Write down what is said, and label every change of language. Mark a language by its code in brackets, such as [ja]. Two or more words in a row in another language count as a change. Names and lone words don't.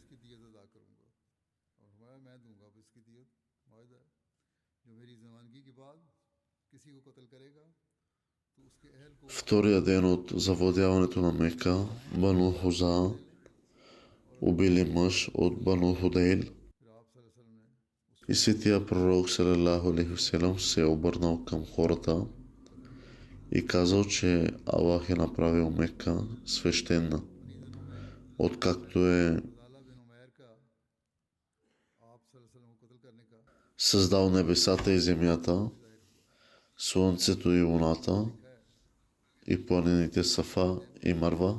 [bg] Втория ден от завладяването на Мека, Бану Хуза убили мъж от Бану Худейл и светия пророк [ar] صلى الله عليه وسلم [bg] се е обърнал към хората и казал, че Аллах е направил Мека свещена, откакто е създал небесата и земята, слънцето и луната и планините Сафа и Марва.